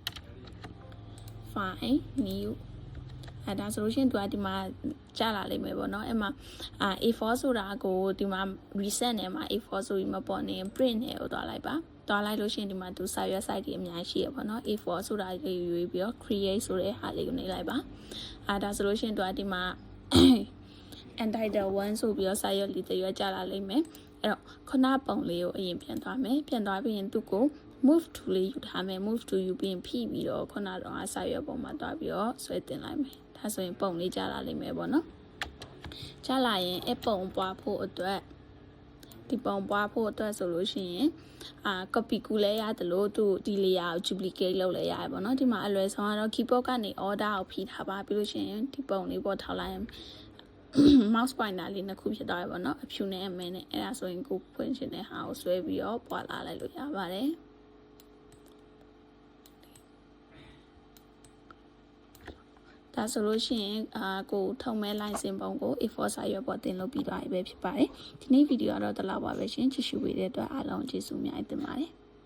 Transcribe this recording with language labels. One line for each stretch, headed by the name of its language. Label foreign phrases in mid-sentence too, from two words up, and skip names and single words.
English: file new
Burmese: ဒါဆိုလို့ရှိရင်သူကဒီမှာကြာလာလိမ့်မယ်ပေါ့နော်အဲ့မှာA4 ဆိုတာကိုဒီမှာ reset နဲ့မှာ A4 ဆိုပြီးမပေါ်နေ print နဲ့ကိုသွားလိုက်ပါသွားလိုက်လို့ရှိရင်ဒီမှာသူစာရွက် site တွေအများကြီးရှိရပေါ့နော် A4 ဆိုတာလေးရွေးပြီးတော့ create ဆိုတဲ့ဟာလေးကိုနှိပ်လိုက် ပါဒါဆိုလို့ရှိရင်သူကဒီမှာ entitle 1ဆိုပြီးတော့စာရွက်လေးတစ်ရွက်ကြာလာလိမ့်မယ်အဲ့တော့ခုနပုံလေးကိုအရင်ပြန်သွားမယ်ပြန်သွားပြီးရင်သူ့ကို
English: move to
Burmese: လေးယူထားမယ်
English: move to
Burmese: ယူပြီးဖိပြီးတော့ခုနတော့စာရွက်ပုံမှာတွားပြီးတော့ဆွဲတင်လိုက်မယ်ဒါဆိုရင်ပုံလေးကြာလာလိမ့်မယ်ပေါ့နော်ကြာလာရင် အပုံပွားဖို့အတွက်ဒီပုံပွားဖို့အတွက်ဆိုလို့ရှိရင်copy ကူလဲရတယ်လို့သူဒီ layer ကို duplicate လုပ်လဲရတယ်ပေါ့နော်ဒီမှာအလွယ်ဆုံးကတော့ keyboard ကနေ order ကိုဖိထားပါပြီးလို့ရှိရင်ဒီပုံလေးပေါ်ထောက်လိုက်
English: mouse pointer
Burmese: လေးနှစ်ခုဖြစ်သွားပြီပေါ့နော်အဖြူနဲ့အမဲနဲ့အဲ့ဒါဆိုရင်ကိုဖွင့်ချင်တဲ့ဟာကိုဆွဲပြီးတော့ပွာလာလိုက်လို့ရပါတယ်ဒါဆိုလို့ရှိရင်ကိုထုံမဲ license ပုံကို A4 စာရွက်ပေါ်တင်လို့ပြီးသွားပြီပဲဖြစ်ပါတယ်ဒီနေ့ဗီဒီယိုကတော့ဒီလောက်ပါပဲရှင်ကြည့်ရှုပေးတဲ့အတွက်အားလုံးကျေးဇူးများတင်ပါတယ်